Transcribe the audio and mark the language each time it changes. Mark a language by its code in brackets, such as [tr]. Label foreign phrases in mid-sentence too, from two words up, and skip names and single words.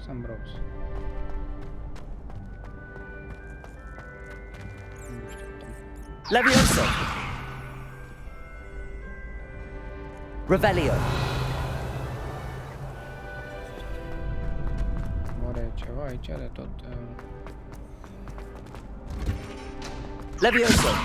[ro] Bros. Levioso! Revelio! Moare ceva aici de tot. Levioso!